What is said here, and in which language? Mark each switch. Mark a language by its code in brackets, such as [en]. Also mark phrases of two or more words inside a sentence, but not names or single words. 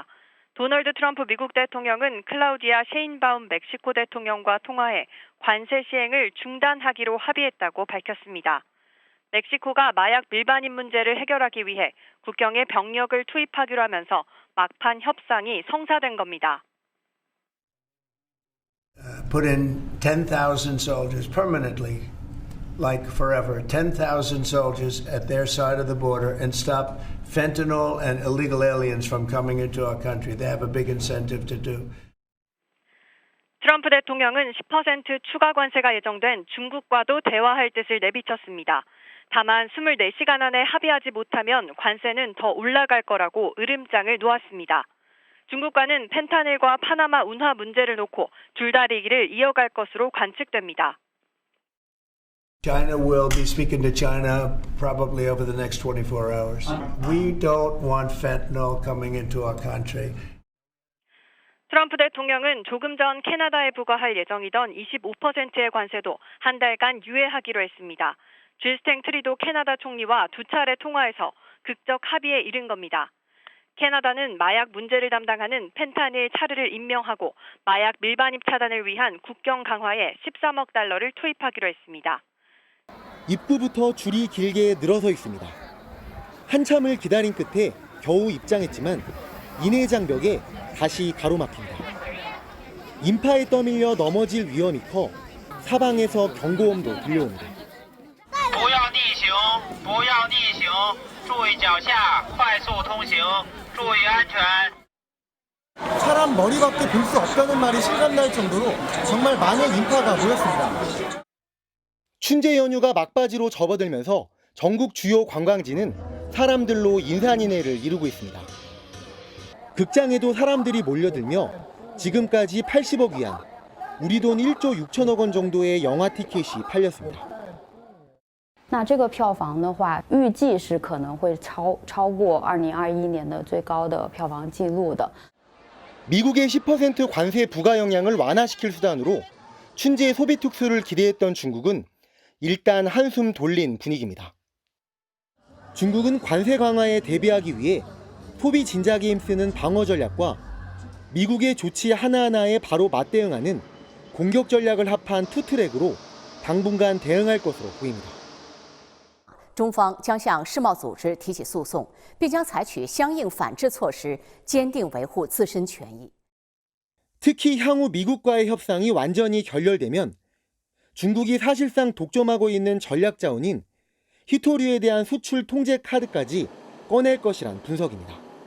[ko] 도널드 트럼프 미국 대통령은 클라우디아 셰인바움 멕시코 대통령과 통화해 관세 시행을 중단하기로 합의했다고 밝혔습니다. 멕시코가 마약 밀반입 문제를 해결하기 위해 국경에 병력을 투입하기로 하면서 막판 협상이 성사된 겁니다. [en] Put in 10,000 soldiers permanently, like forever, 10,000 soldiers at their side of the border and stop fentanyl and illegal aliens from coming into our country. They have a big incentive to do. [ko] 트럼프 대통령은 10% 추가 관세가 예정된 중국과도 대화할 뜻을 내비쳤습니다. 다만 24시간 안에 합의하지 못하면 관세는 더 올라갈 거라고 으름장을 놓았습니다. 중국과는 펜타닐과 파나마 운하 문제를 놓고 줄다리기를 이어갈 것으로 관측됩니다. [en] China will be speaking to China probably over the next 24 hours. We don't want fentanyl coming into our country. [ko] 트럼프 대통령은 조금 전 캐나다에 부과할 예정이던 25%의 관세도 한 달간 유예하기로 했습니다. 줄스탱 트리도 캐나다 총리와 두 차례 통화해서 극적 합의에 이른 겁니다. 캐나다는 마약 문제를 담당하는 펜타닐 차르를 임명하고 마약 밀반입 차단을 위한 국경 강화에 13억 달러를 투입하기로 했습니다. 입구부터 줄이 길게 늘어서 있습니다. 한참을 기다린 끝에 겨우 입장했지만 인해 장벽에 다시 가로막힙니다. 인파에 떠밀려 넘어질 위험이 커 사방에서 경고음도 들려옵니다. [zh] 不要逆行，不要逆行，注意脚下，快速通行，注意安全。 [ko] 사람 머리밖에 볼 수 없다는 말이 실감날 정도로 정말 많은 인파가 모였습니다. 춘제 연휴가 막바지로 접어들면서 전국 주요 관광지는 사람들로 인산인해를 이루고 있습니다. 극장에도 사람들이 몰려들며 지금까지 80억 위안, 우리 돈 1조 6천억 원 정도의 영화 티켓이 팔렸습니다. [zh] 那这个票房的话，预计是可能会超过2021年的最高的票房纪录的。 [ko] 미국의 10% 관세 부과 영향을 완화시킬 수단으로 춘제 소비 특수를 기대했던 중국은 일단 한숨 돌린 분위기입니다. 중국은 관세 강화에 대비하기 위해 소비 진작에 힘쓰는 방어 전략과 미국의 조치 하나하나에 바로 맞대응하는 공격 전략을 합한 투트랙으로 당분간 대응할 것으로 보입니다. [zh] 中方将向世贸组织提起诉讼，并将采取相应反制措施，坚定维护自身权益。 [ko] 특히 향후 미국과의 협상이 완전히 결렬되면 중국이 사실상 독점하고 있는 전략 자원인 희토류에 대한 수출 통제 카드까지 꺼낼 것이란 분석입니다.